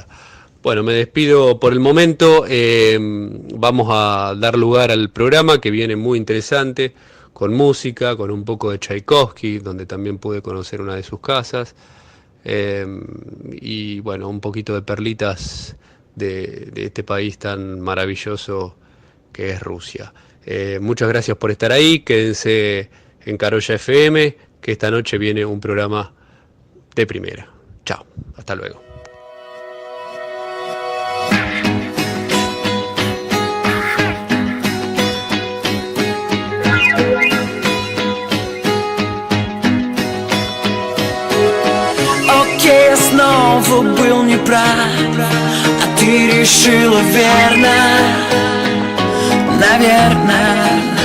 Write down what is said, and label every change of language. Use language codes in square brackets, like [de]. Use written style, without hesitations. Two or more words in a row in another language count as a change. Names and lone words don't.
[es] Bueno, me despido por el momento. Vamos a dar lugar al programa, que viene muy interesante, con música, con un poco de Tchaikovsky, donde también pude conocer una de sus casas, y bueno, un poquito de perlitas de este país tan maravilloso que es Rusia. Muchas gracias por estar ahí, quédense en Carolla FM, que esta noche viene un programa de primera. Chao, hasta luego. [ru] Окей, я снова был неправ, а ты решила верно, наверное.